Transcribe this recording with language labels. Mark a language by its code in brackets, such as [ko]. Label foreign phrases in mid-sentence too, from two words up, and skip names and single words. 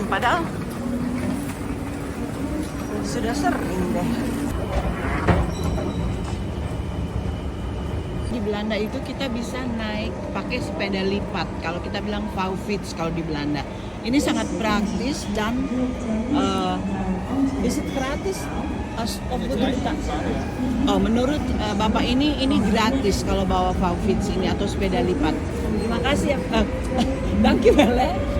[id] Padahal sudah sering deh. Di Belanda itu kita bisa naik pakai sepeda lipat. Kalau kita bilang vouwfiets kalau di Belanda. Ini sangat praktis dan [en] is it [id] gratis? Oh, menurut Bapak ini gratis kalau bawa vouwfiets ini atau sepeda lipat. Terima kasih ya. [nl] Dankjewel hè.